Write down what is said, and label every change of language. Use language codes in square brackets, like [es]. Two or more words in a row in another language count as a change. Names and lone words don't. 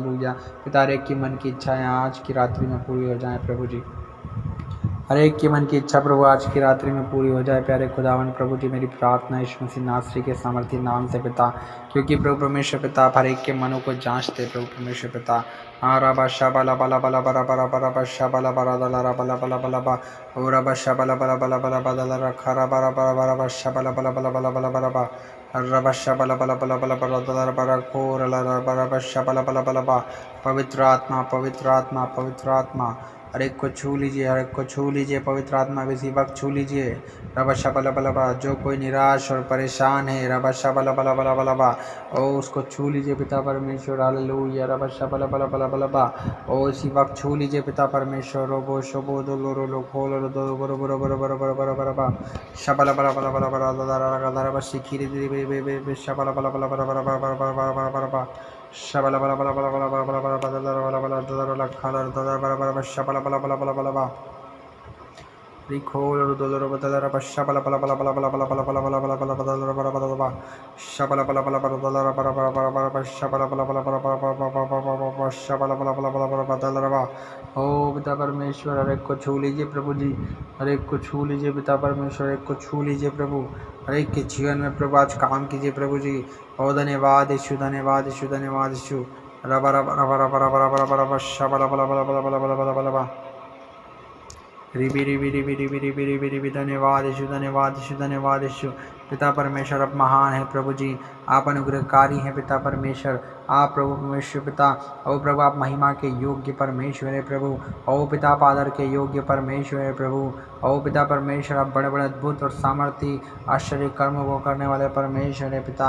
[hi] पिता हर एक की मन की इच्छाएं आज की रात्रि में पूरी हो जाएं प्रभु जी। हर एक की मन की इच्छा प्रभु आज की रात्रि में पूरी हो जाए। प्यारे खुदावन प्रभु जी, मेरी प्रार्थना यीशु मसीह नासरी के सामर्थी नाम से पिता, क्योंकि प्रभु परमेश्वर पिता आप हर एक के मनों को जांचते प्रभु परमेश्वर पिता। आरा बाशा बला बला बला बरा बरा बरा बाशा बला बरा दला बला बला बला बा ओरा बाशा बला बला बला बला बला रखा रा बरा बरा बरा बाशा बला बला बला बला बला बरा बा रबशा बला बला बला बला बला दला बरा कोर ला बरा बाशा बला बला बला बा। पवित्र आत्मा, पवित्र आत्मा, पवित्र आत्मा, हर एक को छू लीजिए, हर एक को छू लीजिए। पवित्र आत्मा किसी वक्त छू लीजिए। रबशा बला बला बा, जो कोई निराश और परेशान है रबशा बला बला बला बला बा, ओ उसको छू लीजिए पिता परमेश्वर। हालेलुया। रबशा बला बला बला बला बा, ओ इसी वक्त छू लीजिए पिता परमेश्वर। रोबो शोबो दो लो लो खोलो दो बरो बरो बरो बरो बरो बरो बरो बा शबला बला बला बला बला दरा दरा बस खीरी दे बे शबला बला बला बला बला बला बला बला बला शबला बला बला बला बला बला बला बला बला बला दरा खाला दरा बला बला शबला बला बला बला बला बा रिखोल दरा बदला बशा बला बला बला बला बला बला बला बला बला बला बला बला बला बला बला शबला बला बला बला दरा बला बला बला बला बशा बला बला बला बला बला शबला बला बला बला बला बला बला। ओ पिता परमेश्वर, हर एक को छू लीजिए प्रभु जी, हर एक को छू लीजिए पिता परमेश्वर, हर एक को छू लीजिए प्रभु। हर एक के जीवन में प्रभु आज काम कीजिए प्रभु जी। ओ धन्यवाद यीशु, धन्यवाद यीशु, धन्यवाद यीशु। रबा रबा रबा रबा रबा रबा रबा शबला बला बला बला बला बला बला बला बला रिबी रिबी रिबी रिबी रिबी रिबी रिबी। धन्यवाद यीशु, धन्यवाद यीशु, धन्यवाद यीशु। पिता परमेश्वर आप महान है प्रभु जी, आप अनुग्रहकारी हैं पिता परमेश्वर। आप प्रभु परमेश्वर पिता, ओ प्रभु आप महिमा के योग्य परमेश्वर है प्रभु। ओ पिता आप आदर के योग्य परमेश्वर है प्रभु। ओ पिता परमेश्वर आप बड़े बड़े अद्भुत और सामर्थी आश्चर्य कर्मों को करने वाले परमेश्वर है पिता।